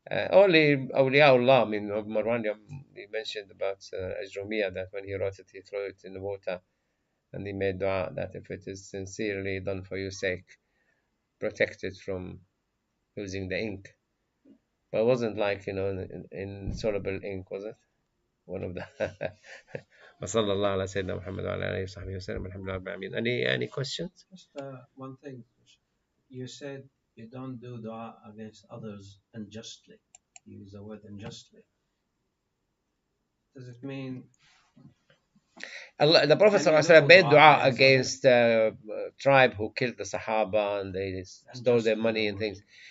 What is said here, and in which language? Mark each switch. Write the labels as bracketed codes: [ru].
[en] Only awliyaullah. I mean, Marwan, he mentioned about Ajrumiyah, that when he wrote it, he threw it in the water. And he made dua that if it is sincerely done for your sake, protect it from losing the ink. But it wasn't like, insoluble ink, was it? One of the. [ar] وصلى الله على سيدنا محمد وعلى آله وصحبه وسلم الحمد لله رب العالمين. [en] Any questions? Just one thing. You said you don't do dua against others unjustly. You use the word unjustly. Does it mean The Prophet ﷺ made dua against the tribe who killed the Sahaba and they stole their money and things.